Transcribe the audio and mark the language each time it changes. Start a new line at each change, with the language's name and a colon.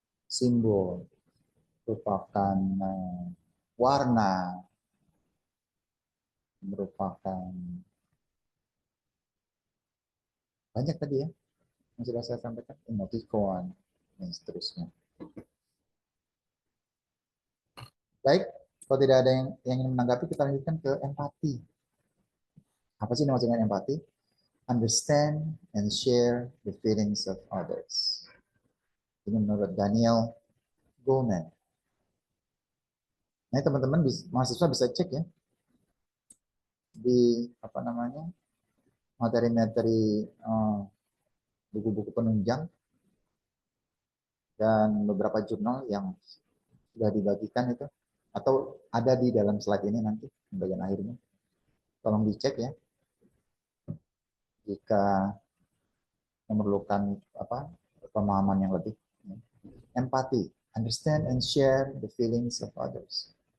Indonesian: Simbol merupakan warna, merupakan banyak tadi ya yang sudah saya sampaikan, emoticon dan seterusnya. Baik, kalau tidak ada yang ingin menanggapi, kita lanjutkan ke empati. Apa sih maksudnya empati?
English: Understand and share the feelings of others.
Indonesian: Ini menurut Daniel Goleman. Nah, teman-teman mahasiswa bisa cek ya di materi-materi buku-buku penunjang dan beberapa jurnal yang sudah dibagikan itu, atau ada di dalam slide ini nanti bagian akhirnya. Tolong dicek ya jika memerlukan pemahaman yang lebih.
English: Empati, understand and share the feelings of others.